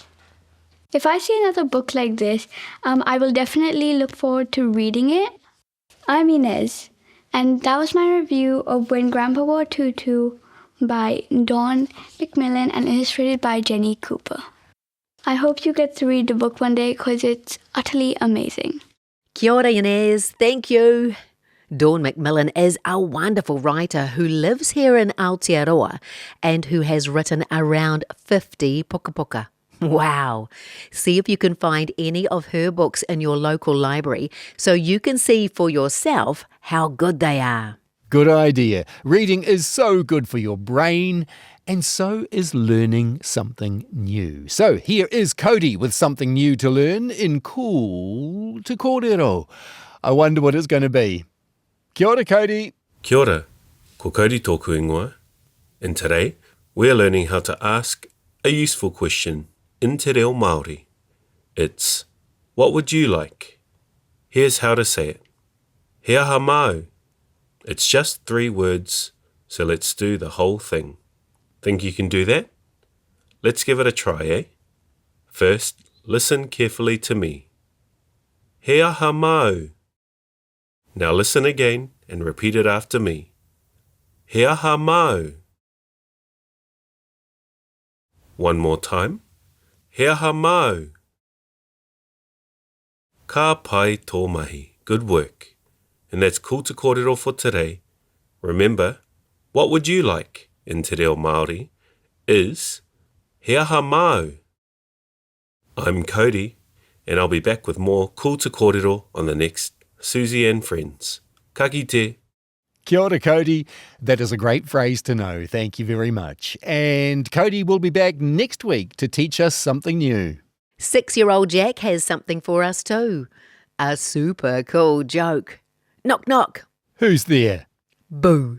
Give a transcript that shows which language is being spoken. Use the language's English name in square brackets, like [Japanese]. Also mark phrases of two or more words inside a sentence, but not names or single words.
[English] If I see another book like this, I will definitely look forward to reading it. I'm Ynez, and that was my review of When Grandpa Wore a Tutu by Dawn Macmillan and illustrated by Jenny Cooper. I hope you get to read the book one day, because it's utterly amazing. [Māori] Kia ora, Ynez. [English] Thank you. Dawn Macmillan is a wonderful writer who lives here in Aotearoa and who has written around 50 puka. Wow. See if you can find any of her books in your local library so you can see for yourself how good they are. Good idea. Reading is so good for your brain, and so is learning something new. So here is Cody with something new to learn in Cool to Kōrero. I wonder what it's going to be. [Māori] Kia ora, Cody. Kia ora, ko Cody tōku ingoa. [English] And today, we're learning how to ask a useful question in [Māori] te reo Māori. [English] It's, what would you like? Here's how to say it. [Māori] He aha mau. [English] It's just 3 words, so let's do the whole thing. Think you can do that? Let's give it a try, eh? First, listen carefully to me. [Māori] He aha mau. [English] Now listen again and repeat it after me. [Māori] He aha mau. [English] One more time. [Māori] He aha mau. Ka pai tō mahi. [English] Good work. And that's Cool to Kōrero for today. Remember, what would you like in [Māori] te reo Māori [English] is [Māori] he aha mau. [English] I'm Cody, and I'll be back with more Cool to Kōrero on the next Suzy and Friends. [Māori] Ka kite. Kia ora, Cody. [English] That is a great phrase to know. Thank you very much. And Cody will be back next week to teach us something new. 6-year-old Jack has something for us too. A super cool joke. Knock, knock. Who's there? Boo.